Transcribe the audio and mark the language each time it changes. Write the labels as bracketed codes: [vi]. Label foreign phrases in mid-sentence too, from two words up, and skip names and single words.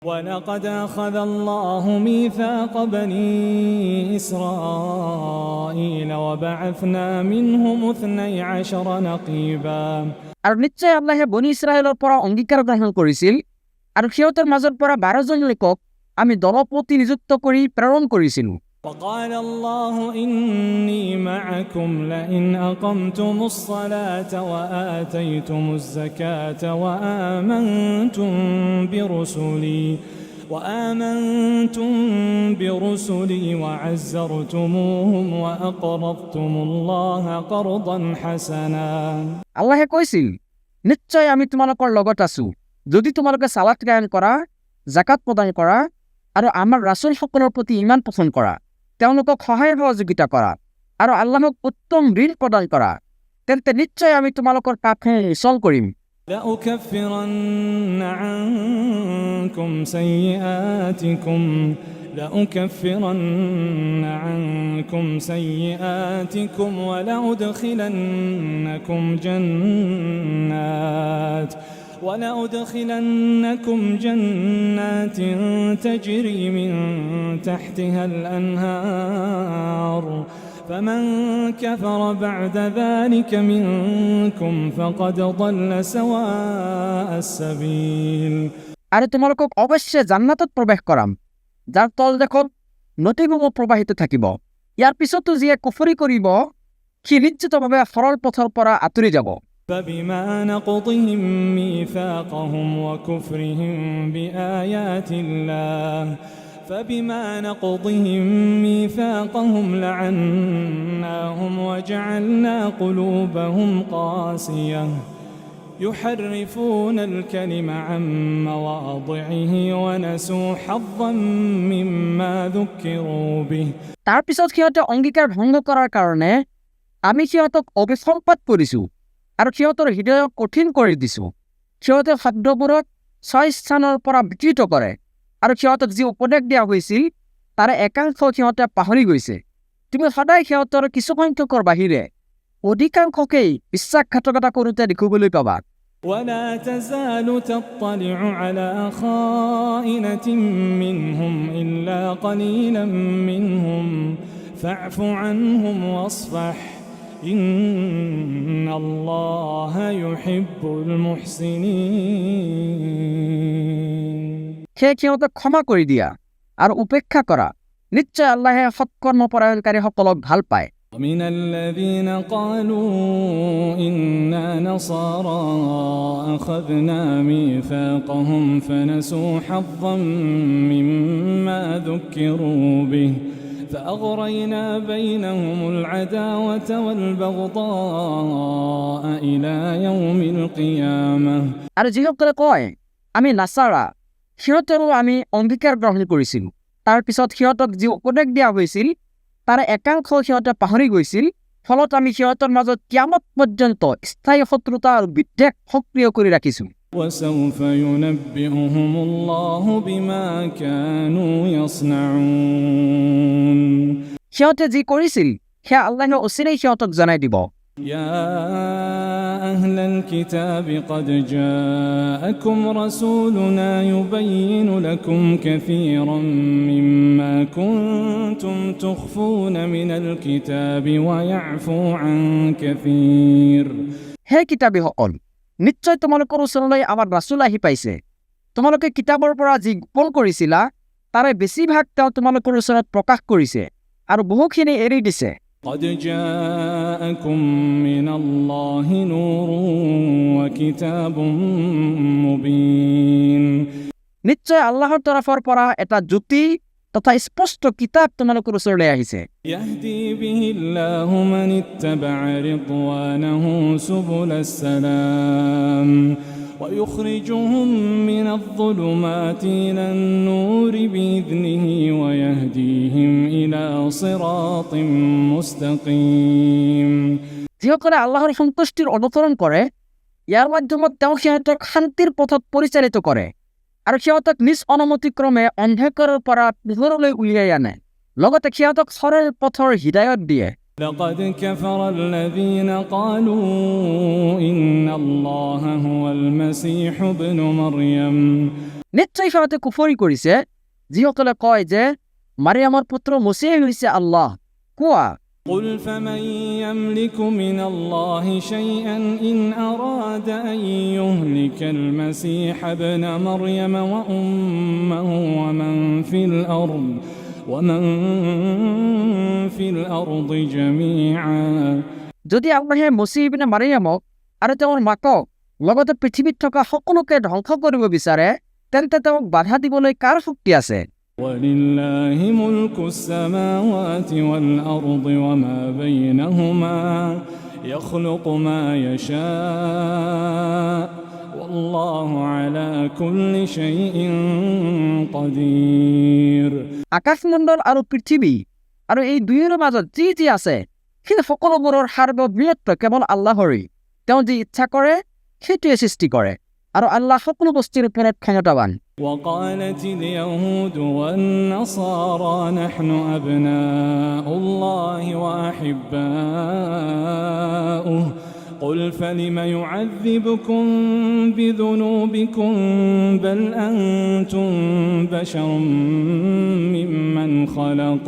[ar] ولقد أخذ الله ميثاق بني إسرائيل وبعثنا منهم 12 نقيبا [as] আৰু নিশ্চয় আল্লাহে বনি ইছৰাইলৰ পৰা অংগীকাৰ গ্ৰহণ কৰিছিল আৰু সিহঁতৰ মাজৰ পৰা 12 জন লোকক আমি দলপতি নিযুক্ত কৰি প্ৰেৰণ কৰিছিলোঁ [ar] وقال الله إني معكم لئن أقمتم الصلاة وآتيتم الزكاة وآمنتم برسلي وعزرتموهم وأقرضتم الله قرضا حسنا [as] আল্লাহে কৈছিল নিশ্চয় আমি তোমালোকৰ লগত আছো যদি তোমালোকে সালাত কায়েম কৰা যাকাত প্ৰদান কৰা আৰু আমাৰ ৰাসূলসকলৰ প্ৰতি ঈমান পোষণ কৰা তেওঁলোকক সহায় সহযোগিতা কৰা আৰু আল্লাহক উত্তম ঋণ প্ৰদান কৰা তেন্তে নিশ্চয় আমি তোমালোকৰ পাপখিনি নিচল কৰিম [ar] لأكفرن عنكم سيئاتكم ولأدخلنكم جنات تجري من تحتها الأنهار فمن كفر بعد ذلك منكم فقد ضل سواء السبيل [as] আৰু তোমালোকক অৱশ্যে জান্নাতত প্ৰৱেশ কৰাম যাৰ তলদেশত নদীসমূহ প্ৰবাহিত থাকিব ইয়াৰ পিছতো যিয়ে কুফৰি কৰিব সি নিশ্চিতভাৱে সৰল পথৰ পৰা আঁতৰি যাব [ar] فبما نقضهم ميثاقهم وكفرهم لعناهم وجعلنا قلوبهم قاسية يحرفون الكلم عن مواضعه ونسوا حظا مما ذكروا به [as] তাৰ পিছত সিহঁতে অংগীকাৰ ভংগ কৰাৰ কাৰণে আমি সিহঁতক অভিসম্পাত কৰিছো আৰু সিহঁতৰ হৃদয় কঠিন কৰি দিছো সিহঁতে শব্দবোৰক 6 স্থানৰ পৰা বিকৃত কৰে আৰু সিহঁতক যি উপদেশ দিয়া হৈছিল তাৰে একাংশ সিহঁতে পাহৰি গৈছে তুমি সদায় সিহঁতৰ কিছু সংখ্যকৰ বাহিৰে অধিকাংশকেই বিশ্বাসঘাতকতা কৰোঁতে দেখিবলৈ পাবা [ar] ولا تزال تطلع على خائنة منهم إلا قليلا منهم فاعف عنهم واصفح إن الله يحب المحسنين [as] সেই সিহঁতক ক্ষমা কৰি দিয়া আৰু উপেক্ষা কৰা নিশ্চয় আল্লাহে সৎকৰ্মপৰায়ণকাৰীসকলক ভাল পায় [ar] ومن الذين قالوا إنا نصارى أخذنا ميثاقهم فنسوا حظا مما ذكروا به فأغرينا بينهم العداوة والبغضاء إلى يوم القيامة [as] আৰু যিসকলে কয় আমি নাছাৰা সিহঁতৰো আমি অংগীকাৰ গ্ৰহণ কৰিছিলোঁ তাৰ পিছত সিহঁতক যি উপদেশ দিয়া হৈছিল তাৰে একাংশ সিহঁতে পাহৰি গৈছিল ফলত আমি সিহঁতৰ মাজত কিয়ামত পৰ্যন্ত স্থায়ী শত্ৰুতা আৰু বিদ্বেষ সক্ৰিয় কৰি ৰাখিছোঁ [ar] وسوف ينبئهم الله بما كانوا يصنعون [as] সিহঁতে যি কৰিছিল সেয়া আল্লাহে অচিৰেই সিহঁতক জনাই দিব [ar] يا أهل الكتاب قد جاءكم رسولنا يبين لكم كثيرا مما كنتم تخفون من الكتاب ويعفو عن كثير [as] হে কিতাপীসকল নিশ্চয় তোমালোকৰ ওচৰলৈ আমাৰ ৰাসূল আহি পাইছে তোমালোকে কিতাপৰ পৰা যি গোপন কৰিছিলা তাৰে বেছিভাগ তেওঁ তোমালোকৰ ওচৰত প্ৰকাশ কৰিছে আৰু বহুখিনি এৰি দিছে [ar] قد جاءكم من الله نور وكتاب مبين [as] নিশ্চয় আল্লাহৰ তৰফৰ পৰা এটা জ্যোতি তথা স্পষ্ট কিতাপ তোমালোকৰ ওচৰলৈ আহিছে [ar] يهدي به الله من اتبع رضوانه سبل السلام ويخرجهم من الظلمات إلى النور بإذنه ويهديهم إلى صراط مستقيم [as] যিসকলে আল্লাহৰ সন্তুষ্টিৰ অনুসৰণ কৰে ইয়াৰ মাধ্যমত তেওঁ সিহঁতক শান্তিৰ পথত পৰিচালিত কৰে আৰু সিহঁতক নিজ অনুমতিক্ৰমে অন্ধকাৰৰ পৰা পোহৰলৈ উলিয়াই আনে লগতে সিহঁতক সৰল পথৰ হিদায়ত দিয়ে [ar] لقد كفر الذين قالوا إن الله هو المسيح ابن مريم [as] নিশ্চয় সিহঁতে কুফৰি কৰিছে যিসকলে কয় যে মাৰিয়ামৰ পুত্ৰ মছিহ হৈছে আল্লাহ। কোৱা, [ar] قل فمن يملك من الله شيئا إن أراد أن يهلك المسيح ابن مريم وأمه ومن في الأرض جميعا। [as] যদি আল্লাহে মছিহ ইবনে মাৰিয়ামক আৰু তেওঁৰ মাকক লগতে পৃথিৱীত থকা সকলোকে ধ্বংস কৰিব বিচাৰে তেন্তে তেওঁক বাধা দিবলৈ কাৰ শক্তি আছে? [ar] ولله ملك السماوات والأرض وما بينهما يخلق ما يشاء والله على كل شيء قدير। [as] আকাশমণ্ডল আৰু পৃথিৱী আৰু এই দুয়োৰ মাজত যি যি আছে সেই সকলোবোৰৰ সাৰ্বভৌমত্ব কেৱল আল্লাহৰেই। তেওঁ যি ইচ্ছা কৰে সেইটোৱে সৃষ্টি কৰে আৰু আল্লাহ সকলো বস্তুৰ ওপৰত ক্ষমতাৱান। [ar] وقالت اليهود والنصارى نحن أبناء الله وأحباؤه قل فلم يعذبكم بذنوبكم بل أنتم بشر ممن خلق।